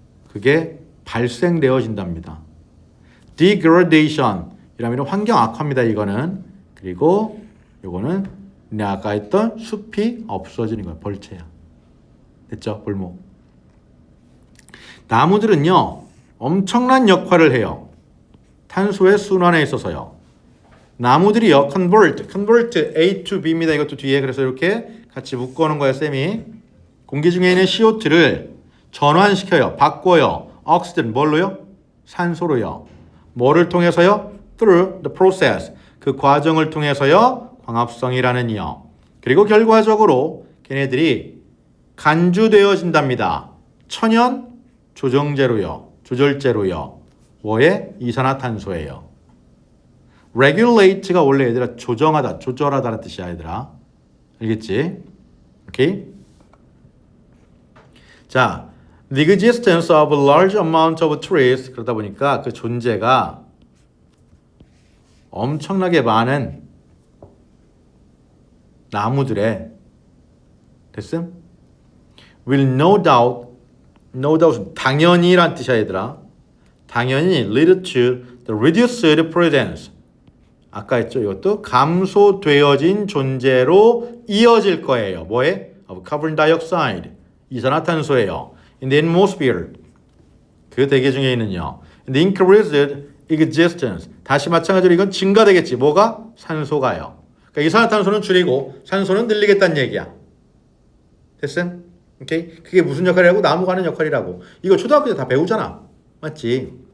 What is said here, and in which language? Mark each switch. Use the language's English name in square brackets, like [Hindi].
[Korean] 그게 발생되어진답니다. degradation 이라면 환경 악화입니다. 이거는. 그리고 요거는 내가 아까 했던 숲이 없어지는 거예요. 벌채야. 됐죠? 볼목. 나무들은요. 엄청난 역할을 해요. 탄소의 순환에 있어서요. 나무들이요. [English] convert A to B입니다. [Korean] 이것도 뒤에. 그래서 이렇게 같이 묶어놓은 거예요. 쌤이. 공기 중에 있는 CO2를 전환시켜요. 바꿔요. oxygen 뭘로요? 산소로요. 뭐를 통해서요? [English] through the process. [Korean] 그 과정을 통해서요. 광합성이라는요. 그리고 결과적으로 걔네들이 간주되어진답니다. 천연 조정제로요. 조절제로요. 뭐에? 이산화탄소예요. regulate가 원래 얘들아 조정하다, 조절하다는 뜻이야 얘들아. 알겠지? 오케이? [English] 자, the existence of a large amount of trees [Korean] 그러다 보니까 그 존재가 엄청나게 많은 나무들의 됐음? [English] will no doubt [Korean] 당연히란 뜻이야 얘들아. 당연히 [English] lead to the reduced presence [Korean] 아까 했죠. 이것도 감소되어진 존재로 이어질 거예요. 뭐에? [English] of carbon dioxide [Korean] 이산화탄소예요. [English] in the atmosphere [Korean] 그 대기 중에 있는요. [English] and increased existence [Korean] 다시 마찬가지로 이건 증가되겠지. 뭐가? 산소가요. 그러니까 이산화탄소는 줄이고 산소는 늘리겠다는 얘기야. 됐음? 오케이? 그게 무슨 역할이라고? 나무가 하는 역할이라고. 이거 초등학교 때 다 배우잖아. 맞지?